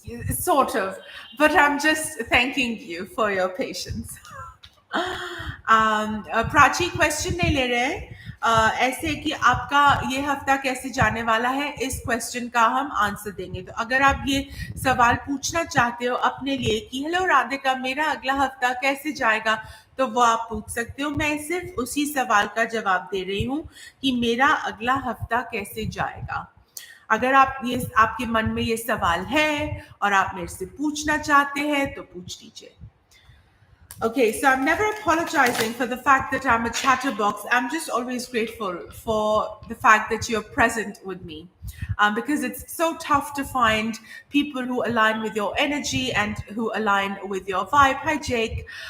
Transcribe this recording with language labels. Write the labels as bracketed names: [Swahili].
[English] Sort of, but I'm just thanking you for your patience. [Hindi] Prachi question नहीं ले रहे हैं, ऐसे कि आपका ये हफ्ता कैसे जाने वाला है, इस क्वेश्चन का हम आंसर देंगे. तो अगर आप ये सवाल पूछना चाहते हो अपने लिए कि हेलो राधिका, मेरा अगला हफ्ता कैसे जाएगा, तो वो आप पूछ सकते हो. मैं सिर्फ उसी सवाल का जवाब दे रही हूँ कि मेरा अगला हफ्ता कैसे जाएगा. अगर आपके मन में ये सवाल है और आप मेरे से पूछना चाहते हैं तो पूछ लीजिए. [English] Okay, so I'm never apologizing for the fact that I'm a chatterbox. I'm just always grateful for the fact that you're present with me, because it's so tough to find people who align with your energy and who align with your vibe. Hi, Jake.